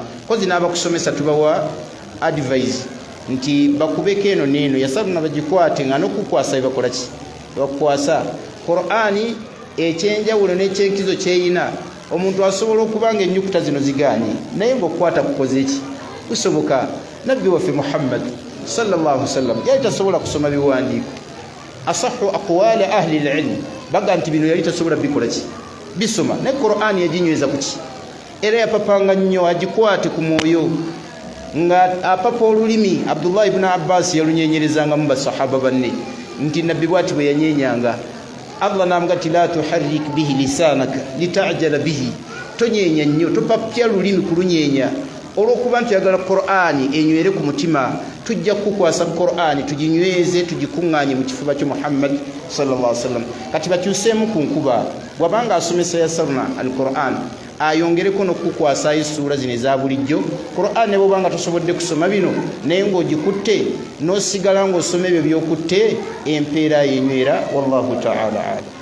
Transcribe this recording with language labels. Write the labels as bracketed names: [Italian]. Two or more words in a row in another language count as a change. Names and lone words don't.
[Ganda] kozi n'abakusomesa tubawa advice nti bakubeko eno neeno, yasaluna bagikwate nga n'okukwasa bebakola ki? bakukwasa. Qur'ani ekyenjawulo n'ekyenkizo kyeyina, omuntu asobola okuba nga ennyukuta zino zigaanye naye ng'okukwata kukoze ki? kusoboka. nabbi waffe Muhammad [Arabic] صلى الله عليه وسلم [Ganda] yali tasobola kusoma biwandiiko. [Arabic] أصح أقوال أهل العلم [Ganda] baga nti bino yali tasobola bikola ki? bisoma. ne Qur'ani yaginyweza ku ki? era yapapanga nnyo agikwate ku mwoyo nga apapa olulimi. Abdullah ibn Abbas yalunyenyerezanga mu basahaba banne nti nabbi bwati bwe yanyenyanga, Allah namugati [Arabic] لا تحرك به لسانك لتعجل به, [Ganda] tonyenya nnyo, topapya lulimi kulunyenya. olw'okuba nti yagala Qur'ani enywere ku mutima, tujja kukwasa Qur'ani tuginyweze tugikuŋŋaanye mu kifuba kya Muhammad [Arabic] صلى الله عليه وسلم. [Ganda] kati bakyuseemu ku nkuba, bwabanga asomesa [Arabic] يسرنا القرآن [Ganda] ayongereko n'okukwasa essuula zino eza bulijjo. Qur'an ne bwobanga tosobodde kusoma bino naye ng'ogikutte n'osigala ng'osoma ebyo by'okutte, empeera yenywera. [Arabic] والله تعالى أعلم.